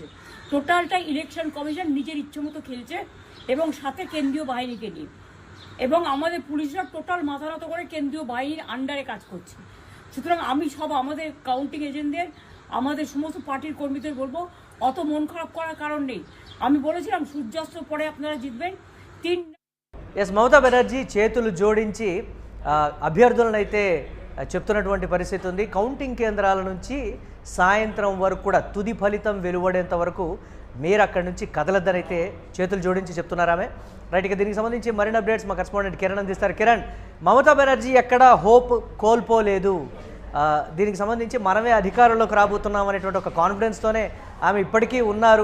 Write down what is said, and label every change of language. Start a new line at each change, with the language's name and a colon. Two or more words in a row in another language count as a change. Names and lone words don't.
Bangla: টোটালটাই
English: election commission
Bangla: নিজের ইচ্ছে মতো খেলছে এবং সাথে কেন্দ্রীয় বাহিনীকে নিয়ে। এবং আমাদের পুলিশরা টোটাল মাথা নত করে কেন্দ্রীয় বাহিনীর আন্ডারে কাজ করছে। সুতরাং আমি সব আমাদের
English: counting agents,
Bangla: আমাদের সমস্ত পার্টির কর্মীদের বলবো অত মন খারাপ করার কারণ নেই। আমি বলেছিলাম সূর্যাস্তের পরে আপনারা জিতবেন।
Telugu: మమతా బెనర్జీ చేతులు జోడించి అభ్యర్థులను అయితే చెప్తున్నటువంటి పరిస్థితి ఉంది. కౌంటింగ్ కేంద్రాల నుంచి సాయంత్రం వరకు కూడా తుది ఫలితం వెలువడేంత వరకు మీరు అక్కడి నుంచి కదలద్దని అయితే చేతులు జోడించి చెప్తున్నారు ఆమె. రైట్, ఇక దీనికి సంబంధించి మరిన్ని అప్డేట్స్ మా కరెస్పాండెంట్ కిరణ్ అందిస్తారు. కిరణ్, మమతా బెనర్జీ ఎక్కడ హోప్ కోల్పోలేదు, దీనికి సంబంధించి మనమే అధికారంలోకి రాబోతున్నాం అనేటువంటి ఒక కాన్ఫిడెన్స్తోనే ఆమె ఇప్పటికీ ఉన్నారు.